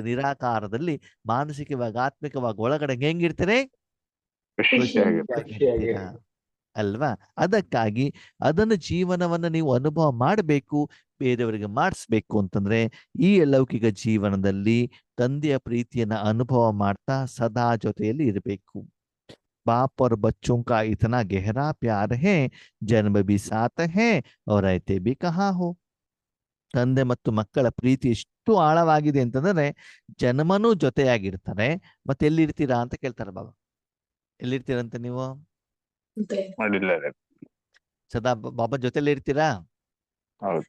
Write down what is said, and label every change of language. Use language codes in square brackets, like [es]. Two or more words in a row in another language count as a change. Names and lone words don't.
[kn] ನಿರಾಕಾರದಲ್ಲಿ ಮಾನಸಿಕವಾಗಿ ಆತ್ಮಿಕವಾಗಿ ಒಳಗಡೆ ಹೆಂಗಿರ್ತೀರಿ ಅಲ್ವಾ. ಅದಕ್ಕಾಗಿ ಅದನ್ನು ಜೀವನವನ್ನ ನೀವು ಅನುಭವ ಮಾಡಬೇಕು, ಬೇರೆಯವರಿಗೆ ಮಾಡಿಸ್ಬೇಕು ಅಂತಂದ್ರೆ ಈ ಲೌಕಿಕ ಜೀವನದಲ್ಲಿ ತಂದೆಯ ಪ್ರೀತಿಯನ್ನ ಅನುಭವ ಮಾಡ್ತಾ ಸದಾ ಜೊತೆಯಲ್ಲಿ ಇರಬೇಕು. [hi] बाप और बच्चों का इतना गहरा प्यार है, जन्म भी साथ है और रहते भी कहाँ हो. [kn] ತಂದೆ ಮತ್ತು ಮಕ್ಕಳ ಪ್ರೀತಿ ಎಷ್ಟು ಆಳವಾಗಿದೆ ಅಂತಂದ್ರೆ ಜನ್ಮನೂ ಜೊತೆಯಾಗಿರ್ತಾರೆ. ಮತ್ತೆ ಎಲ್ಲಿರ್ತೀರಾ ಅಂತ ಕೇಳ್ತಾರೆ ಬಾಬಾ. ಎಲ್ಲಿರ್ತೀರಂತ ನೀವು? ಸದಾ ಬಾಬಾ ಜೊತೆಲೇ ಇರ್ತೀರಾ? ಹೌದು.